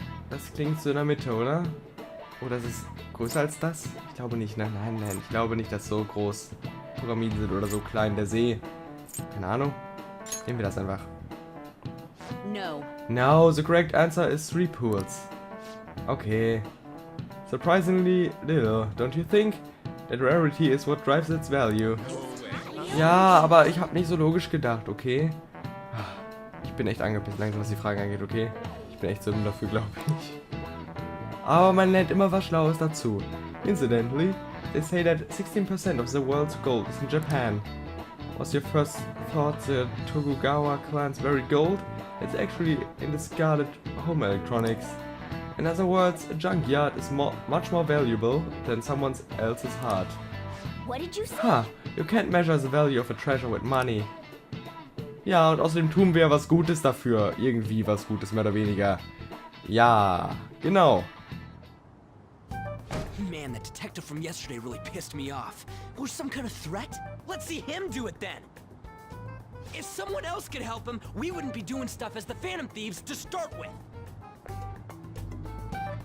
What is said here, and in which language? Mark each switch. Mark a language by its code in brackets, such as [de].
[de] Das klingt so in der Mitte, oder? Oder ist es größer als das? Ich glaube nicht. Nein. Ich glaube nicht, dass so groß Pyramiden sind oder so klein der See. Keine Ahnung. Nehmen wir das einfach. [en] No. No, the correct answer is 3 pools. Okay. Surprisingly little, don't you think? That rarity is what drives its value. [de] Ja, aber ich habe nicht so logisch gedacht, okay? Ich bin echt angepisst langsam, was die Fragen angeht, okay? Ich bin echt so dumm dafür, glaube ich. Aber man lernt immer was Schlaues dazu. [en] Incidentally, they say that 16% of the world's gold is in Japan. Was your first thought the Tokugawa clan's buried gold? It's actually in discarded home electronics. In other words, a junkyard is much more valuable than someone else's heart. What did you say? Ha, you can't measure the value of a treasure with money. [de] Ja, und außerdem tun wir was Gutes dafür. Irgendwie was Gutes, mehr oder weniger. Ja, genau. [en] Man, that detective from yesterday really pissed me off. Was some kind of threat? Let's see him do it then. If someone else could help him, we wouldn't be doing stuff as the Phantom Thieves to start with.